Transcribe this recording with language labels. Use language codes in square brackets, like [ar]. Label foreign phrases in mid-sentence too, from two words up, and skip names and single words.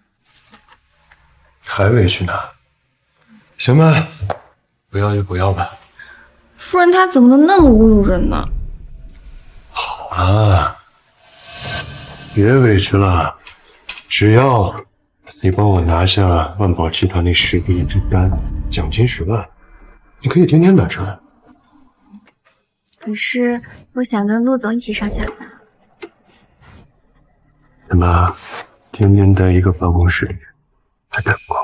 [zh] 還委屈呢？行吧，不要就不要吧。夫人她怎麼能那麼侮辱人呢？好了，別委屈了，只要你幫我拿下萬寶集團那10個億之單，獎金10萬，你可以天天打車。可是我想跟陸總一起上下班。怎麼天天在一個辦公室裡還帶不夠？